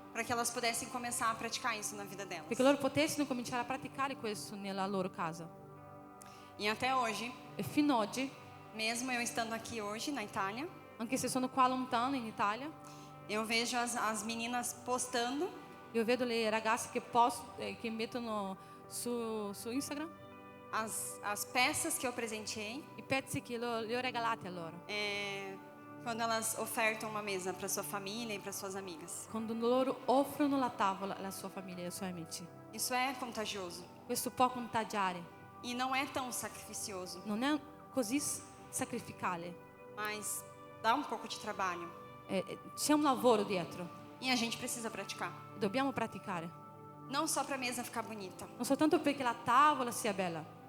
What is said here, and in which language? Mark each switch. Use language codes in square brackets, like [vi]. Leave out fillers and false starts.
[pt] para que elas pudessem começar a praticar isso na vida delas. [it] perché loro potessero cominciare a praticare questo nella loro casa. [pt] E até hoje, [it] E fino ad oggi, [pt] mesmo eu estando aqui hoje na Itália, [it] anche se sono qua lontano in Italia, [pt] eu vejo as meninas postando [it] io vedo le ragazze che mettono su Instagram [pt] as peças que eu presenteei [it] i pezzi che le ho regalati a loro. [pt] quando elas ofertam uma mesa para sua família e para suas amigas. [it] Quando loro offrono la tavola alla sua famiglia e ai suoi amici. [pt] Isso é contagioso [it] Questo può contagiare. [pt] e não é tão sacrificioso, [it] Non è così sacrificale. [pt] mas dá um pouco de trabalho [it] C'è un lavoro dietro. [pt] e a gente precisa praticar. [it] Dobbiamo praticare. [pt] Não só para a mesa ficar bonita, [it] Non soltanto perché la tavola sia bella,